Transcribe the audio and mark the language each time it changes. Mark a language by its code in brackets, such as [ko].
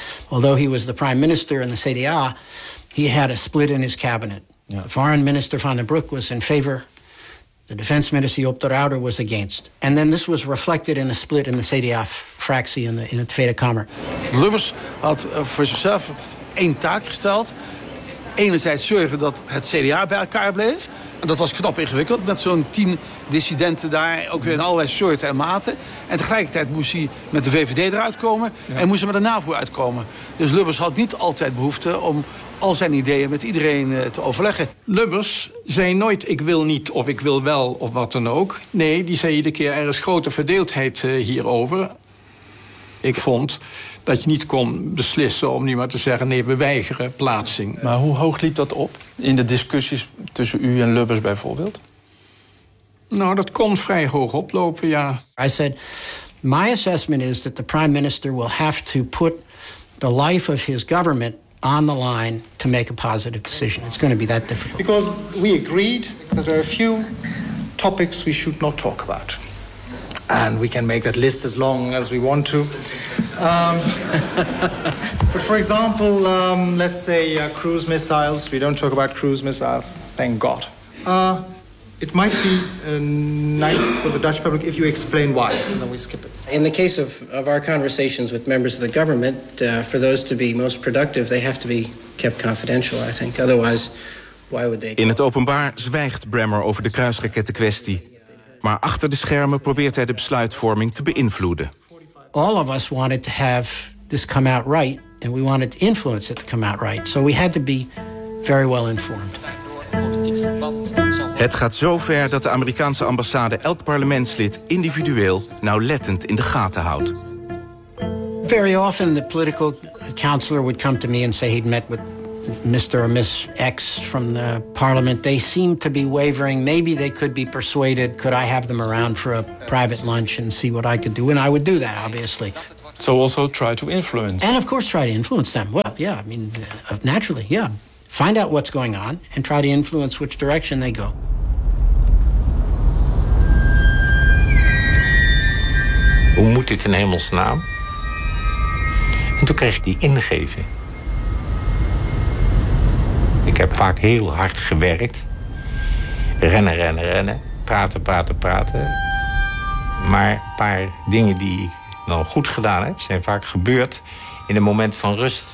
[en] Although he was the prime minister in the CDA, he had a split in his cabinet. Yeah. The foreign minister Van den Broek was in favor. The defense minister Joop de Ruyter was against. And then this was reflected in a split in the CDA fractie in the Tweede Kamer. [nl] Lubbers had for zichzelf één taak gesteld. Enerzijds zorgen dat het CDA bij elkaar bleef. En dat was knap ingewikkeld met zo'n 10 dissidenten daar, ook weer in allerlei soorten en maten. En tegelijkertijd moest hij met de VVD eruit komen en moest hij met de NAVO uitkomen. Dus Lubbers had niet altijd behoefte om al zijn ideeën met iedereen te overleggen. Lubbers zei nooit ik wil niet of ik wil wel of wat dan ook. Nee, die zei iedere keer er is grote verdeeldheid hierover. Ik vond dat je niet kon beslissen om nu maar te zeggen nee, we weigeren plaatsing. Maar hoe hoog liep dat op in de discussies tussen u en Lubbers bijvoorbeeld? Nou, dat kon vrij hoog oplopen, ja. [en] I said, my assessment is that the prime minister will have to put the life of his government on the line to make a positive decision. It's going to be that difficult. Because we agreed that there are a few topics we should not talk about. And we can make that list as long as we want to. but for example, let's say cruise missiles. We don't talk about cruise missiles, thank God. It might be nice for the Dutch public if you explain why, and then we skip it. In the case of our conversations with members of the government, for those to be most productive, they have to be kept confidential, I think. Otherwise, why would they... [nl] In het openbaar zwijgt Bremmer over de kruisrakettenkwestie. Maar achter de schermen probeert hij de besluitvorming te beïnvloeden. [en] All of us wanted to have this come out right, and we wanted to influence it to come out right. So we had to be very well informed. [nl] Het gaat zo ver dat de Amerikaanse ambassade elk parlementslid individueel nauwlettend in de gaten houdt. [en] Very often the political counselor would come to me and say he'd met with Mr. or Miss X from the parliament. They seem to be wavering. Maybe they could be persuaded. Could I have them around for a private lunch and see what I could do? And I would do that, obviously. So also try to influence. And of course try to influence them. Well, yeah, I mean, naturally, yeah. Find out what's going on and try to influence which direction they go. [nl] Hoe moet dit in hemelsnaam? En toen kreeg ik die ingeving. Ik heb vaak heel hard gewerkt. Rennen, rennen, rennen. Praten, praten, praten. Maar een paar dingen die ik dan goed gedaan heb, zijn vaak gebeurd in een moment van rust.